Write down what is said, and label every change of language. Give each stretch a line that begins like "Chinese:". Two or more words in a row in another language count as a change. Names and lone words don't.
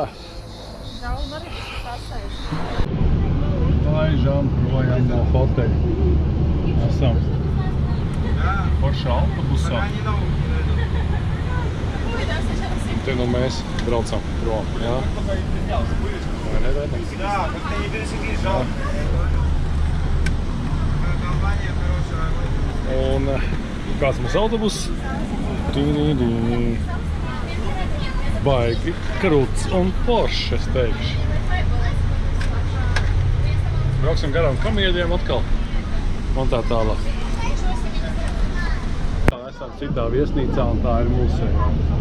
Latvian: Žaun arī tas pasēž. Laižām projām no hoteļa. Esam foršā autobusā. Te nu mēs braucam prom, jā. Vai ne, Rainers?
Russian: Да, как-то не пересекли, жалко.
Latvian: Jā.
Russian: Компания хорошая.
Latvian: Un kāds mums autobus? Baigi krūts un poršs, es teikšu. Brauksim garām kamieļiem atkal un tā tālāk. Tā esam citā viesnīcā un tā ir mūsējā.